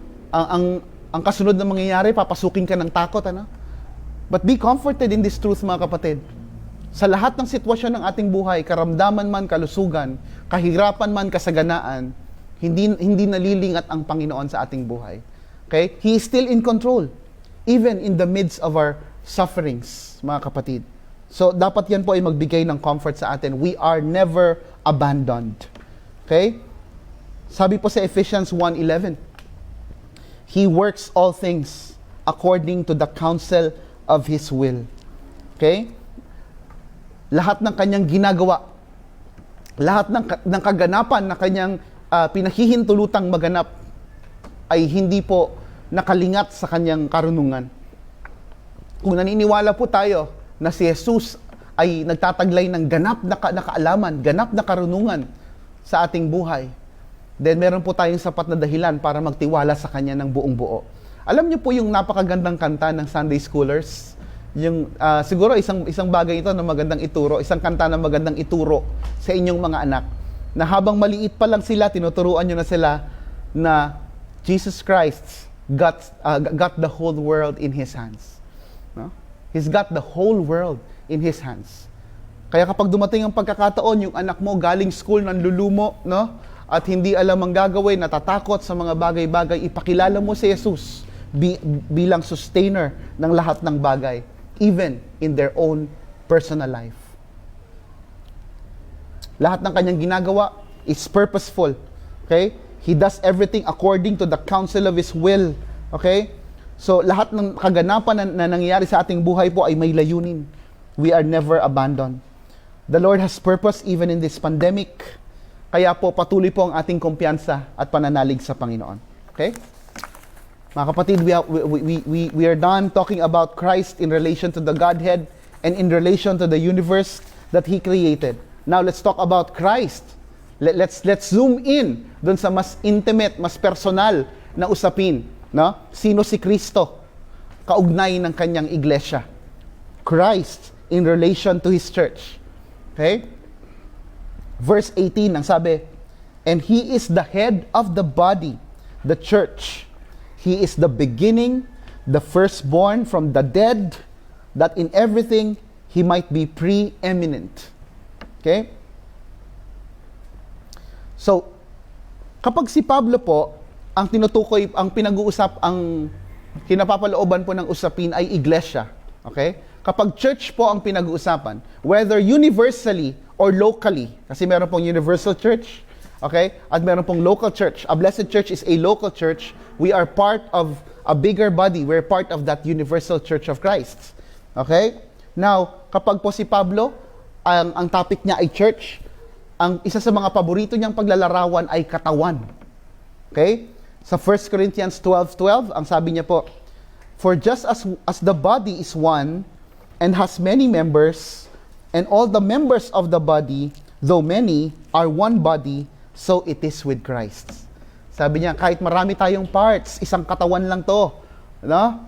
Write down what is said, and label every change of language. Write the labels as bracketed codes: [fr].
[tl] Ang kasunod na mangyayari, papasukin ka ng takot, [en] But be comforted in this truth, [tl] mga kapatid. Sa lahat ng sitwasyon ng ating buhay, karamdaman man, kalusugan, kahirapan man, kasaganaan, hindi nalilingat ang Panginoon sa ating buhay. Okay? [en] He is still in control, even in the midst of our sufferings, [tl] mga kapatid. So, dapat yan po ay magbigay ng comfort sa atin. [en] We are never abandoned. Okay? [tl] Sabi po sa [en] Ephesians 1:11, He works all things according to the counsel of His will. Okay? [tl] Lahat ng kanyang ginagawa, lahat ng kaganapan na kanyang pinahihintulutang maganap ay hindi po nakalingat sa kanyang karunungan. Kung naniniwala po tayo na si Jesus ay nagtataglay ng ganap na kaalaman, ganap na karunungan sa ating buhay, then meron po tayong sapat na dahilan para magtiwala sa Kanya ng buong buo. Alam niyo po yung napakagandang kanta ng Sunday Schoolers? Yung siguro isang bagay ito na magandang ituro, isang kanta na magandang ituro sa inyong mga anak, na habang maliit pa lang sila, tinuturuan nyo na sila na [en] Jesus Christ got the whole world in His hands. [tl] No? [en] He's got the whole world in His hands. [tl] Kaya kapag dumating ang pagkakataon, yung anak mo galing school nanlulumo, at hindi alam ang gagawin, natatakot sa mga bagay-bagay, ipakilala mo si Jesus bilang sustainer ng lahat ng bagay, [en] even in their own personal life. [tl] Lahat ng kanyang ginagawa [en] is purposeful. [tl] Okay? [en] He does everything according to the counsel of His will. Okay? [tl] So, lahat ng kaganapan na nangyayari sa ating buhay po ay may layunin. [en] We are never abandoned. The Lord has purpose even in this pandemic. [tl] Kaya po, patuloy po ang ating kumpiyansa at pananalig sa Panginoon. Okay? [en] Mga kapatid, we are done talking about Christ in relation to the Godhead and in relation to the universe that He created. Now let's talk about Christ. Let's zoom in [tl] doon sa mas intimate, mas personal na usapin, [en] no? [tl] Sino si Kristo? Kaugnay ng kanyang iglesia. [en] Christ in relation to His church. Okay? Verse 18, [tl] ang sabi, [en] and He is the head of the body, the church. He is the beginning, the firstborn from the dead, that in everything He might be preeminent. Okay? [tl] So, kapag si Pablo po, ang tinutukoy, ang pinag-uusap, ang kinapapalooban po ng usapin ay iglesia. Okay? Kapag church po ang pinag-uusapan, [en] whether universally or locally, kasi meron pong universal church, [tl] okay? At meron pong local church. [en] A blessed church is a local church. We are part of a bigger body. We're part of that universal church of Christ. Okay? [tl] Now, kapag po si Pablo, ang topic niya ay church, ang isa sa mga paborito niyang paglalarawan ay katawan. Okay? [en] Sa 1 Corinthians 12:12, [tl] ang sabi niya po, [en] for just as the body is one and has many members, and all the members of the body, though many, are one body, so it is with Christ. [tl] Sabi niya, kahit marami tayong parts, isang katawan lang to. No?